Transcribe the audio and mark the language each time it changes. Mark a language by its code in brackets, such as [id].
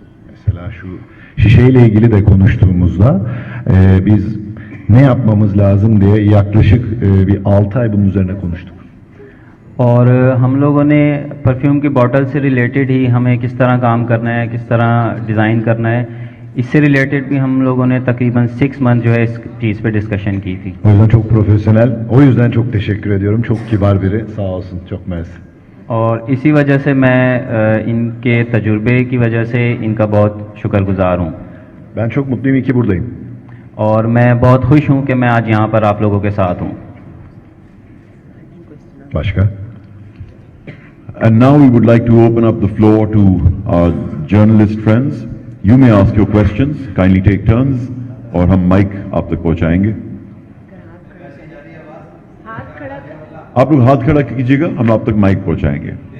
[tr] Mesela şu şişeyle ilgili de konuştuğumuzda biz ne yapmamız lazım diye yaklaşık bir 6 ay bunun üzerine konuştuk. [hi] और हम लोगों ने perfume की bottle से related ही हमें किस तरह काम करना है, किस तरह डिज़ाइन करना है, इससे रिलेटेड भी हम लोगों ने तकरीबन 6 मंथ जो है इस चीज़ पे डिस्कशन की थी। [tr] O yüzden çok profesyonel. O yüzden çok teşekkür ediyorum. Çok kibar biri. Sağ olsun. Çok mersi. [hi] और इसी वजह से मैं इनके तजुर्बे की वजह से इनका बहुत शुक्रगुजार हूँ। [tr] Ben çok mutluyum, iyi ki buradayım. [hi] और मैं बहुत खुश हूँ कि मैं आज यहाँ पर आप लोगों के साथ हूँ। [tr] Başka? [en] And now we would like to open up the floor to our journalist friends. You may ask your questions, kindly take turns, [hi] और हम माइक आप तक पहुंचाएंगे। आप लोग हाथ खड़ा कीजिएगा, हम आप तक माइक पहुंचाएंगे।